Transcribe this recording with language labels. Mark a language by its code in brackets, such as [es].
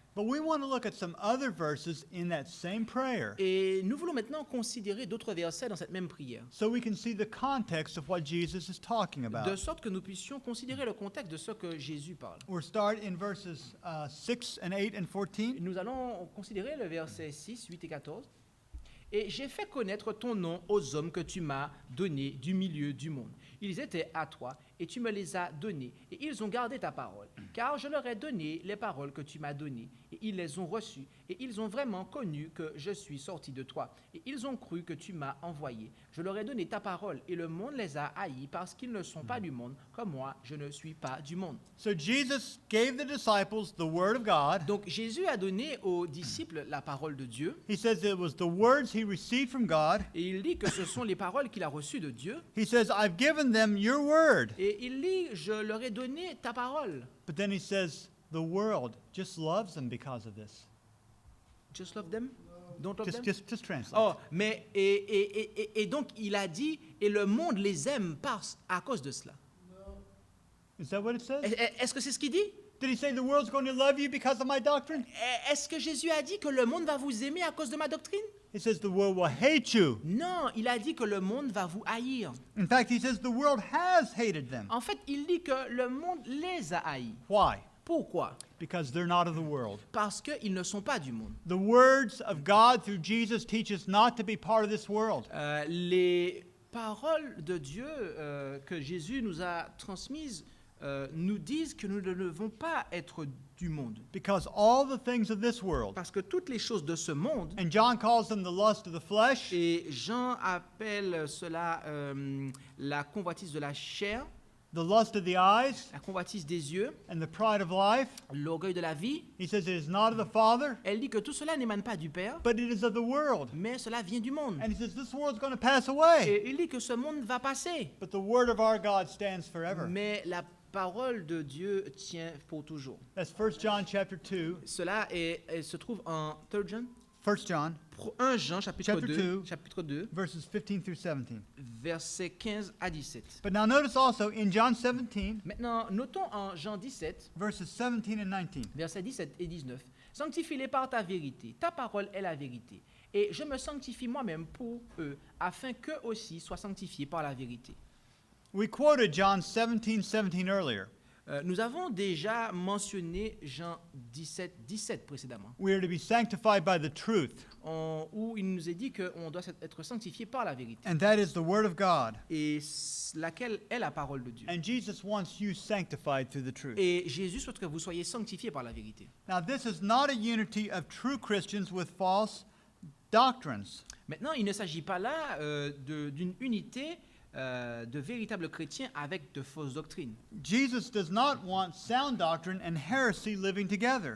[en] But we want to look at some other verses in that same prayer [fr] Et nous voulons maintenant considérer d'autres versets dans cette même prière, [en] so we can see the context of what Jesus is talking [fr] de [en] about. [fr] sorte que nous puissions considérer le contexte de ce que Jésus parle. [en] We'll start in verses 6 and 8 and 14. [fr] Nous allons considérer le verset 6, 8 et 14. Et j'ai fait connaître ton nom aux hommes que tu m'as donnés du milieu du monde. Ils étaient à toi, et tu me les as donnés, et ils ont gardé ta parole. Car je leur ai donné les paroles que tu m'as données, et ils les ont reçues, et ils ont vraiment connu que je suis sorti de toi, et ils ont cru que tu m'as envoyé. Je leur ai donné ta parole, et le monde les a haïs, parce qu'ils ne sont pas du monde, comme moi, je ne suis pas du monde. [en] So Jesus gave the disciples the word of God. [fr] Donc Jésus a donné aux disciples la parole de Dieu, [en] He says it was the words he received from God. [fr] et il dit que ce sont les paroles qu'il a reçues de Dieu. [en] He says, I've given them your word. [fr] Et il dit, je leur ai donné ta parole. [en] But then he says, the world just loves them because of this. Just love them? Don't love them? Just translate. [fr] Oh, mais et donc il a dit, et le monde les aime à cause de cela. [en] Is that what it says? [fr] Est-ce que c'est ce qu'il dit? [en] Did he say the world's going to love you because of my doctrine? [fr] Est-ce que Jésus a dit que le monde va vous aimer à cause de ma doctrine? [en] He says the world will hate you. [fr] Non, il a dit que le monde va vous haïr. [en] In fact, he says the world has hated them. [fr] En fait, il dit que le monde les a haïs. [en] Why? [fr] Pourquoi? [en] Because they're not of the world. [fr] Parce qu'ils ne sont pas du monde. [en] The words of God through Jesus teach us not to be part of this world. [fr] Les paroles de Dieu que Jésus nous a transmises nous disent que nous ne devons pas être du monde. [en] Because all the things of this world, [fr] Parce que toutes les choses de ce monde, [en] and John calls them the lust of the flesh, [fr] et Jean appelle cela la convoitise de la chair, [en] the lust of the eyes, [fr] la convoitise des yeux, [en] and the pride of life. [fr] l'orgueil de la vie. [en] He says it is not of the Father, [fr] Elle dit que tout cela n'émane pas du Père, [en] but it is of the world. [fr] mais cela vient du monde. [en] And he says this world's going to pass away, [fr] Et il dit que ce monde va passer, [en] but the word of our God stands forever. [fr] mais la parole de Dieu tient pour toujours. [en] That's 1 John chapter 2. [fr] Cela se trouve en 3 John, [en] 1 John [fr] 1 Jean chapitre [en] Chapter 2, [fr] 2. chapitre 2, [en] verses 15 through 17. [fr] versets 15 à 17. [en] But now notice also in John 17, [fr] Maintenant, notons en Jean 17, [en] verses 17 and 19. [fr] versets 17 et 19. Sanctifie-les par ta vérité. Ta parole est la vérité. Et je me sanctifie moi-même pour eux, afin qu'eux aussi soient sanctifiés par la vérité. [en] We quoted John 17:17 earlier. [fr] Nous avons déjà mentionné Jean 17, 17 précédemment, [en] We are to be sanctified by the truth, [fr] où il nous est dit qu'on doit être sanctifié par la vérité, [en] and that is the word of God. [fr] et laquelle est la parole de Dieu. [en] And Jesus wants you sanctified through the truth. [fr] Et Jésus souhaite que vous soyez sanctifiés par la vérité. [en] Now, this is not a unity of true Christians with false doctrines. [fr] Maintenant, il ne s'agit pas là d'une unité de véritables chrétiens avec de fausses doctrines. [en] Jesus does not want sound doctrine and heresy living together.